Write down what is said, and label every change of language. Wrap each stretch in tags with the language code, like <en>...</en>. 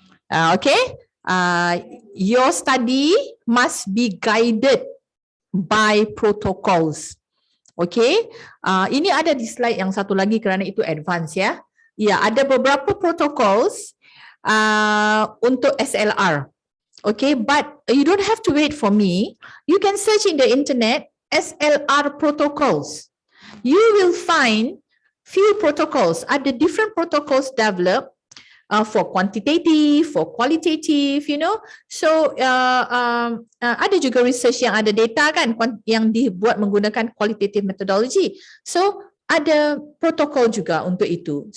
<en>Okay, your study must be guided by protocols.</en> <ms>Okay, ini ada di slide yang satu lagi kerana itu advance ya. Ya, ada beberapa protocols untuk SLR.</ms> <en>Okay, but you don't have to wait for me. You can search in the internet SLR protocols. You will find few protocols. Ada different protocols developed for quantitative, for qualitative, you know.</en> <ms>So ada juga research yang ada data kan yang dibuat menggunakan qualitative methodology. So ada protokol juga untuk itu.</ms>